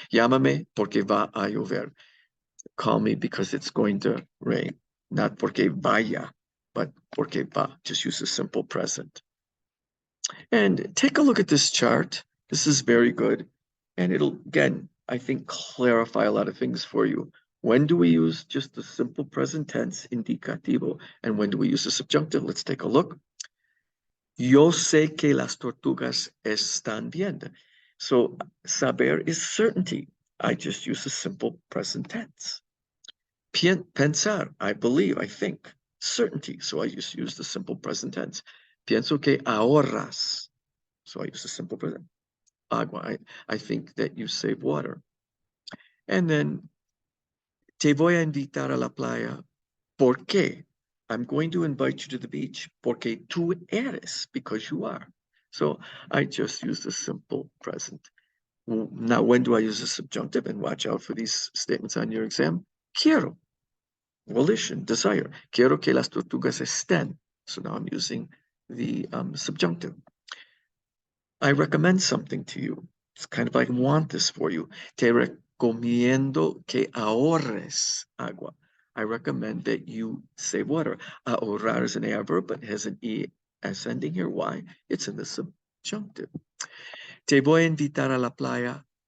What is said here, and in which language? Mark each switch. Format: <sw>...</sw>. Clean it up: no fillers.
<es>Llámame porque va a llover.</es> <en>Call me because it's going to rain. Not</en> <es>porque vaya,</es> <en>but</en> <es>porque va.</es> <en>Just use a simple present. And take a look at this chart. This is very good. And it'll, again, I think, clarify a lot of things for you. When do we use just the simple present tense, indicativo? And when do we use the subjunctive? Let's take a look.</en> <es>Yo sé que las tortugas están bien.</es> <en>So saber is certainty. I just use the simple present tense. Pensar, I believe, I think. Certainty. So I just use the simple present tense.</en> <es>Pienso que ahorras.</es> <en>So I use the simple present. Agua. I think that you save water. And then,</en> <es>te voy a invitar a la playa. ¿Por qué?</es> <en>I'm going to invite you to the beach.</en> <es>Porque tú eres,</es> <en>because you are. So I just use the simple present. Now, when do I use the subjunctive? And watch out for these statements on your exam. Quiero. Volition, desire.</en> <es>Quiero que las tortugas estén.</es> <en>So now I'm using the subjunctive. I recommend something to you. It's kind of like want this for you.</en> <es>Te recomiendo que ahorres agua.</es> <en>I recommend that you save water. Ahorrar is an adverb, but has an es ending here. Why? It's in the subjunctive.</en> <es>Te voy a invitar a la playa.</es>